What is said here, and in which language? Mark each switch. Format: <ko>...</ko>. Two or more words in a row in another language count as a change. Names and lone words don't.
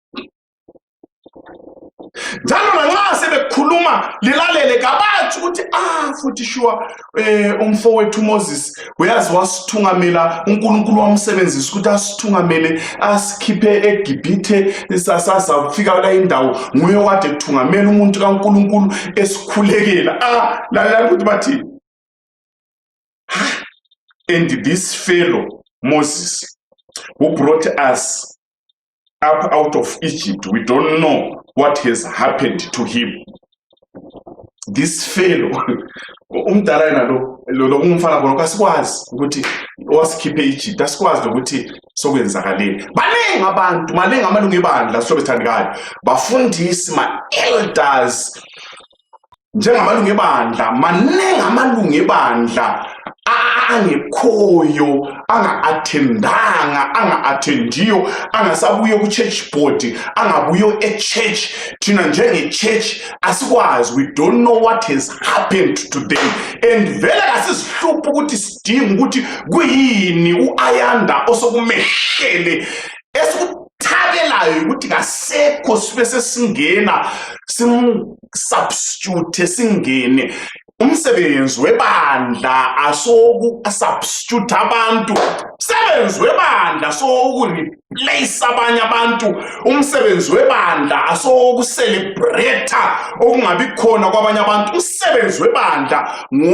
<nd>Njalo lanxa sebekhuluma lilalele kabathi ukuthi futhi sure umfowethu Moses uyazi wasithungamela, uNkulunkulu wamsebenzisa ukuthi asithungamele asikhiphe eGibhithe, sasazafika la indawo nguye okade ethungamela umuntu kaNkulunkulu esikhulekela. Lalela ukuthi bathi,</nd> <en>and this fellow Moses who brought us up out of Egypt, we don't know what has happened to him. This fellow,</en> <nd>umdala yena lo umfana khona kasikwazi ukuthi wasikhiphe Egypt, asikwazi ukuthi sokwenzakaleni. Baningi abantu, maningi amalungu ebandla sobe thandekayo, bafundisi, ma-elders, njengamalungu ebandla, maningi amalungu ebandla angekhoyo anga-attendiyo angasabuyo ku-church board angabuyo e-church thina njenge-church asikwazi,</nd> <en>we don't know what has happened today and</en> <nd>vele kasisihluphi ukuthi sidinga ukuthi kuyini u-Ayanda osokumehlele esikuthabelayo ukuthi kasekho sibe sesingena simsubstitute singene. Umsebenzi webandla asoku-substitute abantu, umsebenzi webandla asoku-replace abanye abantu, umsebenzi webandla asoku-celebrate okungabi khona kwabanye abantu, umsebenzi webandla</nd>